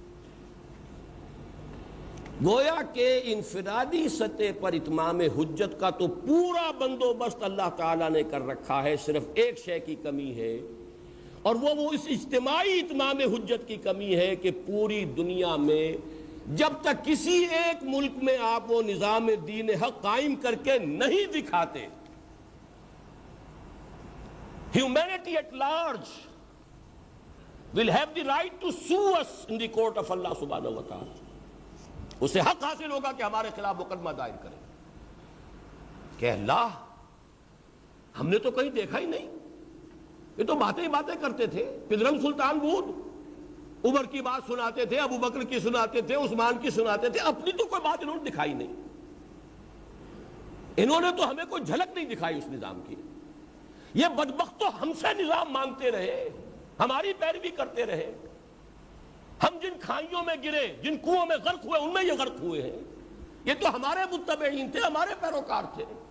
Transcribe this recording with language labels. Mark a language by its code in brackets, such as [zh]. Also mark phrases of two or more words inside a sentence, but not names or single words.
[ur] گویا کہ انفرادی سطح پر اتمام حجت کا تو پورا بندوبست اللہ تعالیٰ نے کر رکھا ہے. صرف ایک شے کی کمی ہے، اور وہ اس اجتماعی اتمام حجت کی کمی ہے کہ پوری دنیا میں جب تک کسی ایک ملک میں آپ وہ نظام دین حق قائم کر کے نہیں دکھاتے، [en] humanity at large will have the right to sue us in the court of Allah [ar] سبحانه وتعالى. [ur] اسے حق حاصل ہوگا کہ ہمارے خلاف مقدمہ دائر کرے کہ اللہ ہم نے تو کہیں دیکھا ہی نہیں، یہ تو باتیں کرتے تھے، [fa] پدرم سلطان بود [ur] عمر کی بات سناتے تھے، ابو بکر کی سناتے تھے، عثمان کی سناتے تھے، اپنی تو کوئی بات انہوں نے دکھائی نہیں، انہوں نے تو ہمیں کوئی جھلک نہیں دکھائی اس نظام کی۔ یہ بدبخت تو ہم سے نظام مانگتے رہے، ہماری پیروی کرتے رہے، ہم جن کھائیوں میں گرے، جن کنووں میں غرق ہوئے، ان میں یہ غرق ہوئے ہیں، یہ تو ہمارے متبعین تھے، ہمارے پیروکار تھے۔